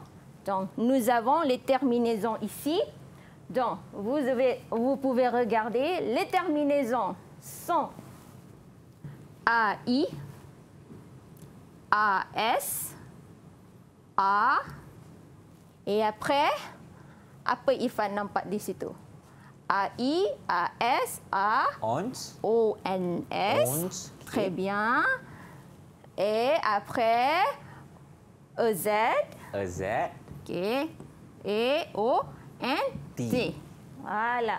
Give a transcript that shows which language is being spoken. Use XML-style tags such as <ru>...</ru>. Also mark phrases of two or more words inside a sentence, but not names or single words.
<fr>Donc, nous avons les terminaisons ici. Donc, vous pouvez regarder, les terminaisons sont AI, AS, A, et après,</fr> <ms>apa Irfan nampak di situ?</ms> <fr>AI, AS, A, ONS. ONS. Très bien. Et après, EZ. EZ. OK. Et O-N-T. Voilà.</fr>